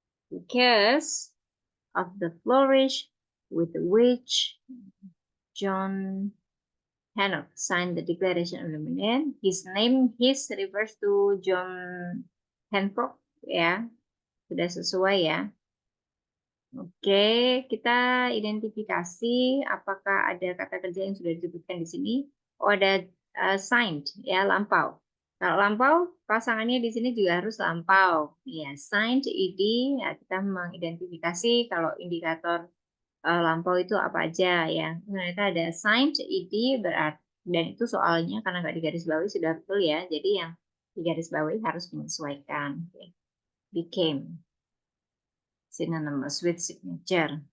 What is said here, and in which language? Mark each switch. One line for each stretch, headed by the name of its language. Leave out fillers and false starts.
English: Because of the flourish with which John Hancock signed the Declaration of Independence. His refers to John Hancock ya.
Indonesian: Sudah sesuai ya. Oke, kita identifikasi apakah ada kata kerja yang sudah disebutkan di sini. Oh, ada signed ya, lampau. Kalau lampau, pasangannya di sini juga harus lampau. Ya, signed id, ya, kita mengidentifikasi kalau indikator lampau itu apa aja ya. Ternyata ada signed id berarti, dan itu soalnya karena nggak digarisbawahi sudah betul ya. Jadi yang digarisbawahi harus menyesuaikan.
English: Okay. Became synonymous with signature.